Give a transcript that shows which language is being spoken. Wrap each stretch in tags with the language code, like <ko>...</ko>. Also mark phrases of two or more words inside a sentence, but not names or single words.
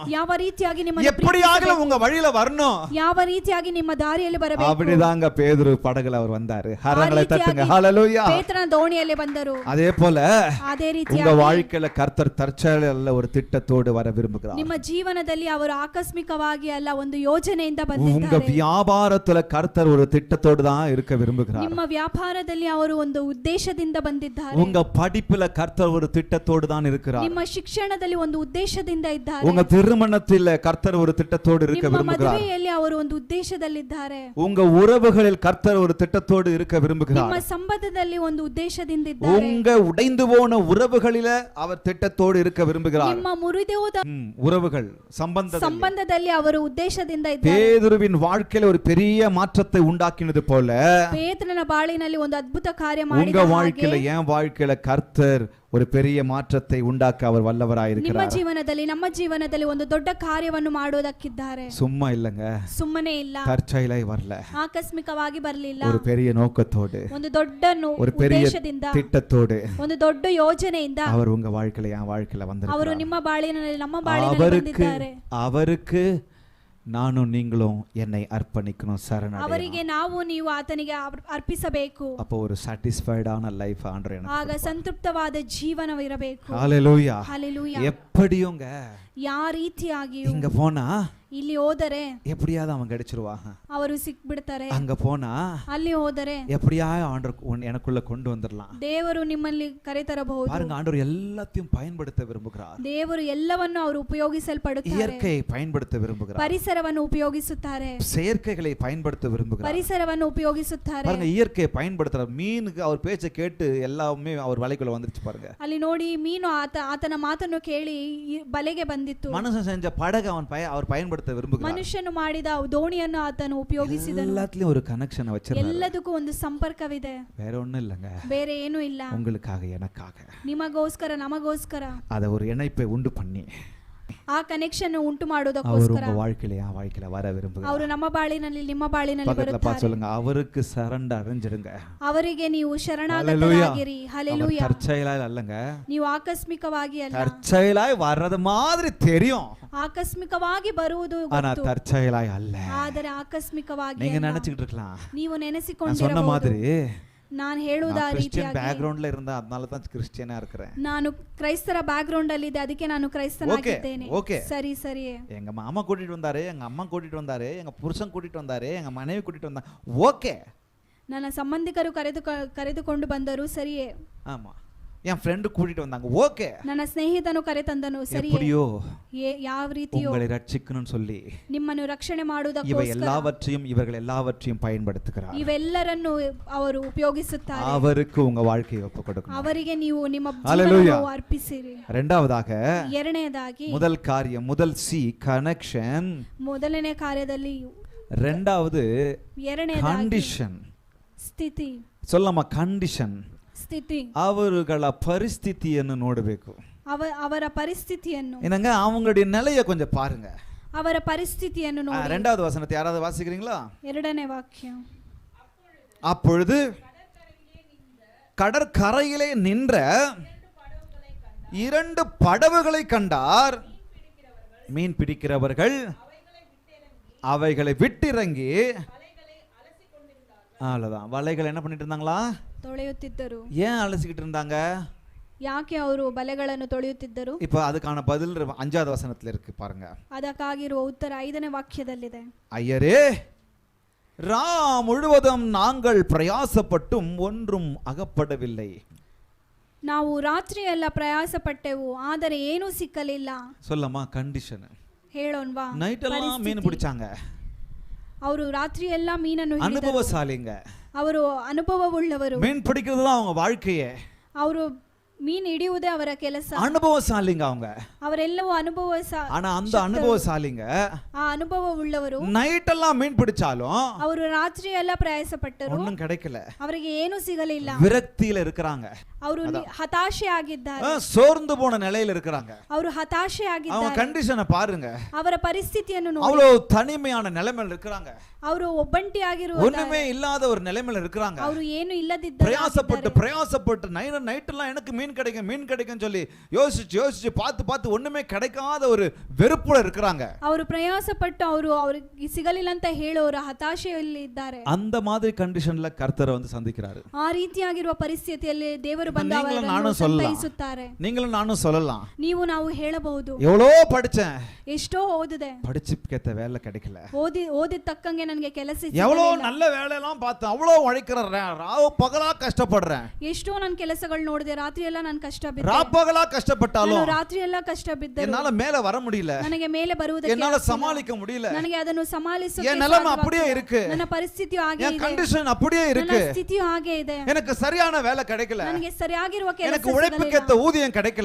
<kn>ಯಾವ ರೀತಿಯಾಗಿ ನಿಮ್ಮನ್ನು</kn> <ta>எப்படியாக உங்க வழியில வரணும்,</ta> <kn>ಯಾವ ರೀತಿಯಾಗಿ ನಿಮ್ಮ ದಾರಿಯಲ್ಲಿ ಬರಬೇಕು.</kn> <ta>அப்படிதாங்க பேதுரு படகுல அவர் வந்தாரு. கரங்களை தட்டுங்க ஹalleluya.</ta> <kn>ಪೇತ್ರನ ದೋಣಿಯಲ್ಲಿ ಬಂದರು.</kn> <ta>அதே போல</ta> <kn>ಅದೇ</kn> <ta>உங்க</ta> <kn>ರೀತಿಯಾಗಿ</kn> <ta>வாழ்க்கையில கர்த்தர் தற்செயலாக ஒரு திட்டத்தோடு வர விரும்புகிறார்.</ta> <kn>ನಿಮ್ಮ ಜೀವನದಲ್ಲಿ ಅವರು ಆಕಸ್ಮಿಕವಾಗಿ ಅಲ್ಲ, ಒಂದು ಯೋಜನೆಯಿಂದ</kn> <ta>உங்க</ta> <kn>ಬಂದಿದ್ದಾರೆ.</kn> <ta>வியாபாரத்துல கர்த்தர் ஒரு திட்டத்தோடு தான் இருக்க விரும்புகிறார்.</ta> <kn>ನಿಮ್ಮ ವ್ಯಾಪಾರದಲ್ಲಿ ಅವರು ಒಂದು ಉದ್ದೇಶದಿಂದ ಬಂದಿದ್ದಾರೆ.</kn> <ta>உங்க படிப்புல கர்த்தர் ஒரு திட்டத்தோடு தான் இருக்கிறார்.</ta> <kn>ನಿಮ್ಮ ಶಿಕ್ಷಣದಲ್ಲಿ ಒಂದು ಉದ್ದೇಶದಿಂದ ಇದ್ದಾರೆ.</kn> <ta>உங்க திருமணத்தில் கர்த்தர் ஒரு திட்டத்தோடு இருக்க</ta> <kn>ನಿಮ್ಮ</kn> <ta>விரும்புகிறார்.</ta> <kn>ಮದುವೆಯಲ್ಲಿ ಅವರು ಒಂದು ಉದ್ದೇಶದಲ್ಲಿದ್ದಾರೆ.</kn> <ta>உங்க உறவுகளில் கர்த்தர் ஒரு திட்டத்தோடு இருக்க விரும்புகிறார்.</ta> <kn>ನಿಮ್ಮ ಸಂಬಂಧದಲ್ಲಿ ಒಂದು ಉದ್ದೇಶದಿಂದ ಇದ್ದಾರೆ.</kn> <ta>உங்க உடைந்து போன உறவுகளில அவர் திட்டத்தோடு இருக்க விரும்புகிறார்.</ta> <kn>ನಿಮ್ಮ ಮುರಿದೋದ</kn> <ta>உறவுகள்</ta> <kn>ಸಂಬಂಧದಲ್ಲಿ ಅವರು ಉದ್ದೇಶದಿಂದ ಇದ್ದಾರೆ.</kn> <ta>பேதுருவின் வாழ்க்கையில ஒரு பெரிய மாற்றத்தை உண்டாக்கினது போல</ta> <kn>ಪೇತ್ರನ ಬಾಳಿನಲ್ಲಿ ಒಂದು ಅದ್ಭುತ ಕಾರ್ಯ</kn> <ta>உங்க</ta> <kn>ಮಾಡಿದ</kn> <ta>வாழ்க்கையில என் வாழ்க்கையில கர்த்தர் ஒரு பெரிய மாற்றத்தை உண்டாக்க அவர் வல்லவராய்</ta> <kn>ನಿಮ್ಮ</kn> <ta>இருக்கிறார்.</ta> <kn>ಜೀವನದಲ್ಲಿ ನಮ್ಮ ಜೀವನದಲ್ಲಿ ಒಂದು ದೊಡ್ಡ ಕಾರ್ಯವನ್ನು ಮಾಡೋದಕ್ಕಿದ್ದಾರೆ.</kn> <ta>சும்மா இல்லங்க,</ta> <kn>ಸುಮ್ಮನೆ ಇಲ್ಲ,</kn> <ta>தற்செயலாய் வரல,</ta> <kn>ಆಕಸ್ಮಿಕವಾಗಿ ಬರಲಿಲ್ಲ,</kn> <ta>ஒரு பெரிய நோக்கத்தோடு,</ta> <kn>ಒಂದು ದೊಡ್ಡ</kn> <ta>ஒரு பெரிய</ta> <kn>ಉದ್ದೇಶದಿಂದ,</kn> <ta>திட்டத்தோடு</ta> <kn>ಒಂದು ದೊಡ್ಡ ಯೋಜನೆಯಿಂದ</kn> <ta>அவர் உங்க வாழ்க்கையில என் வாழ்க்கையில</ta> <kn>ಅವರು</kn> <ta>வந்திருக்கிறார்.</ta> <kn>ನಿಮ್ಮ ಬಾಳಿನಲ್ಲಿ ನಮ್ಮ ಬಾಳಿನಲ್ಲಿ ಬಂದಿದ್ದಾರೆ.</kn> <ta>அவருக்கு நானும் நீங்களும் என்னை அர்ப்பணிக்கணும்,</ta> <kn>ಅವರಿಗೆ</kn> <ta>சரணடையணும்.</ta> <kn>ನಾವು ನೀವು ಆತನಿಗೆ ಅರ್ಪಿಸಬೇಕು.</kn> <ta>அப்போ ஒரு</ta> <en>satisfied life</en> <ta>ஆண்டவர் எனக்கு</ta> <kn>ಆಗ ಸಂತೃಪ್ತವಾದ ಜೀವನವಿರಬೇಕು.</kn> <ta>ஹalleluya.</ta> <kn>ಹಲ್ಲೆಲೂಯಾ.</kn> <ta>எப்படியோங்க</ta> <kn>ಯಾವ ರೀತಿಯಾಗಿಯೂ</kn> <ta>இங்க போனா</ta> <kn>ಇಲ್ಲಿ ಹೋದರೆ</kn> <ta>எப்படியாவது அவன் கிடைச்சிருவாங்க,</ta> <kn>ಅವರು ಸಿಕ್ಬಿಡ್ತಾರೆ.</kn> <ta>அங்க போனா</ta> <kn>ಅಲ್ಲಿ ಹೋದರೆ</kn> <ta>எப்படியாவது ஆண்டவர் எனக்குள்ள கொண்டு வந்துடலாம்.</ta> <kn>ದೇವರು ನಿಮ್ಮಲ್ಲಿ ಕರೆತರಬಹುದು.</kn> <ta>பாருங்க, ஆண்டவர் எல்லாத்தையும் பயன்படுத்த விரும்புகிறார்.</ta> <kn>ದೇವರು ಎಲ್ಲವನ್ನು ಅವರು ಉಪಯೋಗಿಸಲ್ಪಡುತ್ತಾರೆ.</kn> <ta>இயற்கையை பயன்படுத்த விரும்புகிறார்.</ta> <kn>ಪರಿಸರವನ್ನು ಉಪಯೋಗಿಸುತ್ತಾರೆ.</kn> <ta>செயற்கைகளை பயன்படுத்த விரும்புகிறார்.</ta> <kn>ಪರಿಸರವನ್ನು ಉಪಯೋಗಿಸುತ್ತಾರೆ.</kn> <ta>பாருங்க, இயற்கையை பயன்படுத்துறார். மீனுக்கு அவர் பேச்சை கேட்டு எல்லாமே அவர் வலைக்குள்ள வந்துருச்சு பாருங்க.</ta> <kn>ಅಲ್ಲಿ ನೋಡಿ, ಮೀನು ಆತನ ಮಾತನ್ನು ಕೇಳಿ ಬಲೆಗೆ ಬಂದಿತ್ತು.</kn> <ta>மனுஷன் செஞ்ச படகு அவர் பயன்படுத்த விரும்புகிறார்.</ta> <kn>ಮನುಷ್ಯನು ಮಾಡಿದ ದೋಣಿಯನ್ನು ಆತನು ಉಪಯೋಗಿಸಿದನು.</kn> <ta>எல்லாத்துலயும் ஒரு கனெக்ஷன் வச்சிருக்காரு.</ta> <kn>ಎಲ್ಲದಕ್ಕೂ ಒಂದು ಸಂಪರ್ಕವಿದೆ.</kn> <ta>வேற ஒண்ணும் இல்லங்க,</ta> <kn>ಬೇರೆ ಏನೂ ಇಲ್ಲ.</kn> <ta>உங்களுக்காக எனக்காக</ta> <kn>ನಿಮಗೋಸ್ಕರ ನಮಗೋಸ್ಕರ</kn> <ta>அத ஒரு இணைப்பை உண்டு பண்ணி</ta> <kn>ಆ ಕನೆಕ್ಷನ್ ಉಂಟು</kn> <ta>அவர்</ta> <kn>ಮಾಡೋದಕ್ಕೋಸ್ಕರ</kn> <ta>உங்க வாழ்க்கையில வர விரும்புகிறார்.</ta> <kn>ಅವರು ನಮ್ಮ ಬಾಳಿನಲ್ಲಿ ನಿಮ್ಮ ಬಾಳಿನಲ್ಲಿ</kn> <ta>பக்கத்துல பார்த்து</ta> <kn>ಬರುತ್ತಾರೆ.</kn> <ta>சொல்லுங்க, அவருக்கு சரண்டர் அடைஞ்சிடுங்க.</ta> <kn>ಅವರಿಗೆ ನೀವು ಶರಣಾಗತರಾಗಿರಿ.</kn> <ta>ஹalleluya. தற்செயலாய் அல்லங்க,</ta> <kn>ನೀವು ಆಕಸ್ಮಿಕವಾಗಿ ಅಲ್ಲ.</kn> <ta>தற்செயலாய் வர்றது மாதிரி தெரியும்,</ta> <kn>ಆಕಸ್ಮಿಕವಾಗಿ ಬರುವುದು</kn> <ta>ஆனா</ta> <kn>ಗೊತ್ತು,</kn> <ta>தற்செயலாய் அல்ல.</ta> <kn>ಆದರೆ ಆಕಸ್ಮಿಕವಾಗಿ</kn> <ta>நீங்க</ta> <kn>ಅಲ್ಲ.</kn> <ta>நினைச்சிட்டு இருக்கலாம்,</ta> <kn>ನೀವು</kn> <ta>நான் சொன்ன</ta> <kn>ನೆನೆಸಿಕೊಂಡಿರಬಹುದು.</kn> <ta>மாதிரி</ta> <kn>ನಾನು ಹೇಳುವುದ</kn> <ta>கிறிஸ்டியன்</ta> <kn>ರೀತಿಯಾಗಿ</kn> <ta>பேக்ரவுண்ட்ல இருந்தா அதனால தான் கிறிஸ்டியனா இருக்கிறேன்.</ta> <kn>ನಾನು ಕ್ರೈಸ್ತರ</kn> <en>back ground</en> <kn>ಅಲ್ಲಿ ಇದೆ, ಅದಕ್ಕೆ ನಾನು ಕ್ರೈಸ್ತನಾಗಿದ್ದೇನೆ.</kn> <ta>ஓகே,</ta> <kn>ಸರಿ ಸರಿ.</kn> <ta>எங்க மாமா கூட்டிட்டு வந்தாரு, எங்க அம்மா கூட்டிட்டு வந்தாரு, எங்க புருஷன் கூட்டிட்டு வந்தாரு, எங்க மனைவி கூட்டிட்டு வந்தாங்க, ஓகே.</ta> <kn>ನನ್ನ ಸಂಬಂಧಿಕರು ಕರೆದುಕೊಂಡು ಬಂದರು, ಸರಿಯೇ.</kn> <ta>ஆமா, என் ஃப்ரெண்டு கூட்டிட்டு வந்தாங்க, ஓகே.</ta> <kn>ನನ್ನ ಸ್ನೇಹಿತನು ಕರೆತಂದನು, ಸರಿಯೇ.</kn> <ta>எப்படியோ</ta> <kn>ಯಾವ ರೀತಿಯೋ</kn> <ta>உங்களை ரட்சிக்கணும்னு சொல்லி</ta> <kn>ನಿಮ್ಮನ್ನು ರಕ್ಷಣೆ</kn> <ta>இவர்கள்</ta> <kn>ಮಾಡುವುದಕ್ಕೋಸ್ಕರ</kn> <ta>எல்லாவற்றையும் பயன்படுத்துகிறார்.</ta> <kn>ಇವೆಲ್ಲರನ್ನು ಅವರು ಉಪಯೋಗಿಸುತ್ತಾರೆ.</kn> <ta>அவருக்கு உங்க வாழ்க்கையை ஒப்பு கொடுக்கணும்.</ta> <kn>ಅವರಿಗೆ ನೀವು ನಿಮ್ಮ</kn> <ta>ஹalleluya.</ta> <kn>ಜೀವನವನ್ನು ಅರ್ಪಿಸಿರಿ.</kn> <ta>இரண்டாவதாக,</ta> <kn>ಎರಡನೆಯದಾಗಿ,</kn> <ta>முதல் காரியம், முதல் சி கனெக்ஷன்.</ta> <kn>ಮೊದಲನೇ ಕಾರ್ಯದಲ್ಲಿ,</kn> <ta>இரண்டாவது</ta> <kn>ಎರಡನೆಯದಾಗಿ</kn> <ta>கண்டிஷன்.</ta> <kn>ಸ್ಥಿತಿ.</kn> <ta>சொல்லமா கண்டிஷன்.</ta> <kn>ಸ್ಥಿತಿ. அவர்கள ಪರಿಸ್ಥಿತಿಯನ್ನು ನೋಡಬೇಕು. ಅವರ ಪರಿಸ್ಥಿತಿಯನ್ನು,</kn> <ta>என்னங்க, அவங்களுடைய நிலையை கொஞ்சம் பாருங்க.</ta> <kn>ಅವರ ಪರಿಸ್ಥಿತಿಯನ್ನು ನೋಡಿ.</kn> <ta>இரண்டாவது வசனத்தை யாராவது வாசிக்கிறீங்களா?</ta> <kn>ಎರಡನೇ ವಾಕ್ಯ.</kn> <ta>அப்பொழுது கடற்கரையிலே நின்ற 2 படகுகளை கண்டார். மீன் பிடிக்கிறவர்கள் அவைகளை விட்டிறங்கி, அவ்வளவுதான், வலைகளை என்ன பண்ணிட்டு இருந்தாங்களா?</ta> <kn>ತೊಳೆಯುತ್ತಿದ್ದರು.</kn> <ta>ஏன் அலசிக்கிட்டு இருந்தாங்க?</ta> <kn>ಯಾಕೆ ಅವರು ಬಲೆಗಳನ್ನು ತೊಳೆಯುತ್ತಿದ್ದರು?</kn> <ta>இப்ப அதுக்கான பதில் 5வது வசனத்துல இருக்கு பாருங்க.</ta> <kn>ಅದಕ್ಕಾಗಿರುವ ಉತ್ತರ 5ನೇ ವಾಕ್ಯದಲ್ಲಿದೆ.</kn> <ta>ஐயரே, ரா முழுவதும் நாங்கள் பிரயாசப்பட்டும் ஒன்றும் அகப்படவில்லை.</ta> <kn>ನಾವು ರಾತ್ರಿ ಎಲ್ಲ ಪ್ರಯಾಸ ಪಟ್ಟೆವು, ಆದರೆ ಏನೂ ಸಿಕ್ಕಲಿಲ್ಲ.</kn> <ta>சொல்லமா கண்டிஷன்.</ta> <kn>ಹೇಳೋಣವಾ?</kn> <ta>நைட் எல்லாம் மீன் பிடிச்சாங்க.</ta> <kn>ಅವರು ರಾತ್ರಿ ಎಲ್ಲ ಮೀನನ್ನು ಹಿಡಿದರು.</kn> <ta>அனுபவசாலிங்க,</ta> <kn>ಅವರು ಅನುಭವವುಳ್ಳವರು.</kn> <ta>மீன் பிடிக்கிறது தான் அவங்க வாழ்க்கையே.</ta> <kn>ಅವರು ಮೀನ್ ಹಿಡಿಯುವುದೇ ಅವರ ಕೆಲಸ.</kn> <ta>அனுபவசாலிங்க அவங்க.</ta> <kn>ಅವರೆಲ್ಲವೂ ಅನುಭವ.</kn> <ta>ஆனா அந்த அனுபவசாலிங்க</ta> <kn>ಆ ಅನುಭವವುಳ್ಳವರು</kn> <ta>நைட் எல்லாம் மீன் பிடிச்சாலும்</ta> <kn>ಅವರು ರಾತ್ರಿ ಎಲ್ಲ ಪ್ರಯಾಸ ಪಟ್ಟರು,</kn> <ta>ஒண்ணும் கிடைக்கல.</ta> <kn>ಅವರಿಗೆ ಏನೂ ಸಿಗಲಿಲ್ಲ.</kn> <ta>விரக்தியில இருக்கிறாங்க.</ta> <kn>ಅವರು ಹತಾಶೆ ಆಗಿದ್ದಾರೆ.</kn> <ta>சோர்ந்து போன நிலையில இருக்கிறாங்க.</ta> <kn>ಅವರು ಹತಾಶೆ</kn> <ta>அவங்க</ta> <kn>ಆಗಿದ್ದಾರೆ.</kn> <ta>கண்டிஷனை பாருங்க.</ta> <kn>ಅವರ ಪರಿಸ್ಥಿತಿಯನ್ನು ನೋಡಿ.</kn> <ta>அவ்வளவு தனிமையான நிலைமையில இருக்கிறாங்க.</ta> <kn>ಅವರು ಒಬ್ಬಂಟಿಯಾಗಿರುವ,</kn> <ta>ஒண்ணுமே இல்லாத ஒரு நிலைமையில இருக்கிறாங்க.</ta> <kn>ಅವರು ಏನು ಇಲ್ಲದಿದ್ದರು.</kn> <ta>பிரயாசப்பட்டு நைட் எல்லாம் எனக்கு மீன் கிடைக்கும் சொல்லி யோசிச்சு பார்த்து ஒண்ணுமே கிடைக்காத ஒரு வெறுப்புல இருக்கிறாங்க.</ta> <kn>ಅವರು ಪ್ರಯಾಸಪಟ್ಟು ಅವರಿಗೆ ಸಿಗಲಿಲ್ಲ ಅಂತ ಹೇಳೋರು ಹತಾಶೆಯಲ್ಲಿ ಇದ್ದಾರೆ.</kn> <ta>அந்த மாதிரி கண்டிஷன்ல கர்த்தர் வந்து சந்திக்கிறாரு.</ta> <kn>ಆ ರೀತಿಯಾಗಿರುವ ಪರಿಸ್ಥಿತಿಯಲ್ಲಿ ದೇವರು ಬಂದು</kn> <ta>அவರನ್ನು</ta> <kn>ಸಂತೈಸುತ್ತಾರೆ.</kn> <ta>நீங்களும் நானும் சொல்லலாம்,</ta> <kn>ನೀವು ನಾವು ಹೇಳಬಹುದು,</kn> <ta>எவ்வளோ படிச்சேன்,</ta> <kn>ಎಷ್ಟೋ ಓದಿದೆ,</kn> <ta>படிச்சுக்கேத்த வேலை கிடைக்கல,</ta> <kn>ಓದಿದ ತಕ್ಕಂಗೆ ನನಗೆ ಕೆಲಸ</kn> <ta>எவ்வளோ நல்ல வேலையெல்லாம் பார்த்தேன், அவ்வளோ உழைக்கிறேன், ராவு பகலா கஷ்டப்படுறேன்,</ta> <kn>ಎಷ್ಟೋ ನಾನು ಕೆಲಸಗಳು ನೋಡಿದೆ, ರಾತ್ರಿ ಎಲ್ಲ ನಾನು ಕಷ್ಟ ಬಿದ್ದೆ,</kn> <ta>ராப்பகலா கஷ்டப்பட்டாலும்</ta> <kn>ರಾತ್ರಿ ಎಲ್ಲ ಕಷ್ಟ ಬಿದ್ದೆ,</kn> <ta>என்னால மேல வர முடியல,</ta> <kn>ನನಗೆ ಮೇಲೆ ಬರುವುದಕ್ಕೆ</kn> <ta>என்னால சமாளிக்க முடியல,</ta> <kn>ನನಗೆ ಅದನ್ನು ಸಮಾಲಿಸಕ್ಕೆ</kn> <ta>என் நிலைமை அப்படியே இருக்கு,</ta> <kn>ನನ್ನ ಪರಿಸ್ಥಿತಿಯು ಹಾಗೆ ಇದೆ,</kn> <ta>என் கண்டிஷன் அப்படியே இருக்கு,</ta> <kn>ನನ್ನ ಸ್ಥಿತಿಯು ಹಾಗೆ ಇದೆ,</kn> <ta>எனக்கு சரியான வேலை கிடைக்கல,</ta> <kn>ನನಗೆ ಸರಿಯಾಗಿರುವ ಕೆಲಸ</kn> <ta>எனக்கு உழைப்புக்கேத்த ஊதியம் கிடைக்கல,</ta>